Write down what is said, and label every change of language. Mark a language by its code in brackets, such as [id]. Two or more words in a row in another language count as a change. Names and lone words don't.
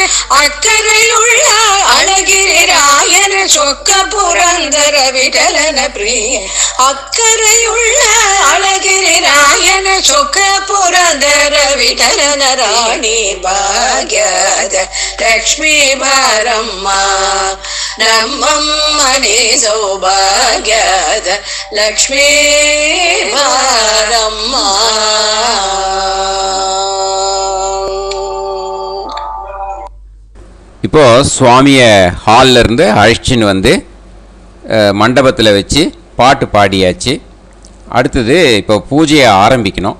[kn] ಅಕ್ಕರೆಯುಳ್ಳ ಅಳಗಿರಿ ರಾಯನ ಚೊಕ್ಕ ಪುರಂದರ ವಿಠಲನ ಪ್ರಿಯ ಅಕ್ಕರೆಯುಳ್ಳ ಅಳಗಿರಿ ರಾಯನ ಚೊಕ್ಕ ಪುರಂದರ ವಿಠಲನ ರಾಣಿ ಭಾಗ್ಯದ ಲಕ್ಷ್ಮೀ ಬಾರಮ್ಮ ನಮ್ಮಮ್ಮನಿ ಸೌಭಾಗ್ಯದ ಲಕ್ಷ್ಮೀ ಬಾರಮ್ಮ [ta] இப்போ சுவாமியை ஹாலில் இருந்து அழைச்சின்னு வந்து மண்டபத்தில் வச்சு பாட்டு பாடியாச்சு. அடுத்தது இப்போ பூஜையை ஆரம்பிக்கணும்.